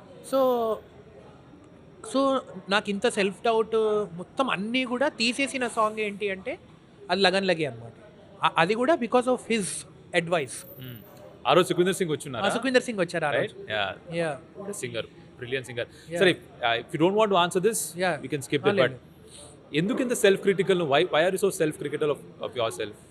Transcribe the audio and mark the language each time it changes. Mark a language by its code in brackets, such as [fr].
[te] So నాకు ఇంత self doubt మొత్తం అన్నీ కూడా తీసేసిన సాంగ్ ఏంటి అంటే అది లగన్ లగి అనమాట. [en] అది కూడా because of his advice. [te] ఆ రోజు సుఖ్వీందర్ సింగ్ వచ్చారు ఆ రోజు. [en] Yeah, singer, brilliant singer. Sir, if you don't want to answer this, we can skip it. [te] But ఎందుకు ఇంత self critical? [en] why are you so self critical of yourself?